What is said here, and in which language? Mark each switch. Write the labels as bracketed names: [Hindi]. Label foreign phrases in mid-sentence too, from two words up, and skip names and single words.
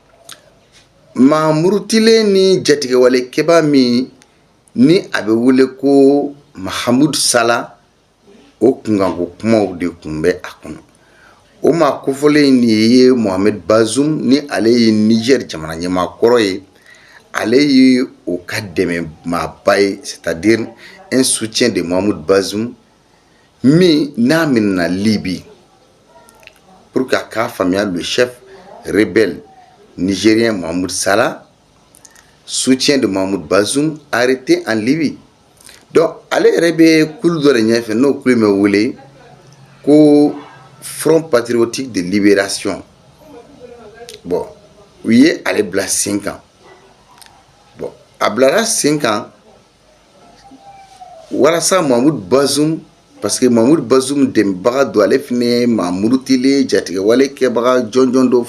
[Bambara] mamurutilen ni jatigɛwale kɛba min ni a bɛ wele ko Mahamudu Sala o kunkanko kumaw de tun bɛ a kɔnɔ o maa kofɔlen nin ye Mohamed Bazoum ni ale ye Niger jamana ɲɛmaakɔrɔ ye ale ye o ka dɛmɛ maaba ye c'est-à-dire [French] un soutien de Mohamed Bazoum [Bambara] min n'a minɛna Libye [French] pour que [Bambara] a k'a faamuya [French] le chef rebelle nigérien Mahamudu Sala soutien de Mohamed Bazoum arrêté en Libye donc [Bambara] ale yɛrɛ bɛ kulu dɔ de ɲɛfɛ n'o kulu bɛ wele ko Front Patriotique de Libération bon u ye ale bila sen kan bon a bilara sen kan walasa Mohamed Bazoum [French] parce que [Bambara] Mohamed Bazoum dɛmɛbaga don ale fana ye maa murutilen jatigɛwale kɛbaga jɔnjɔn dɔw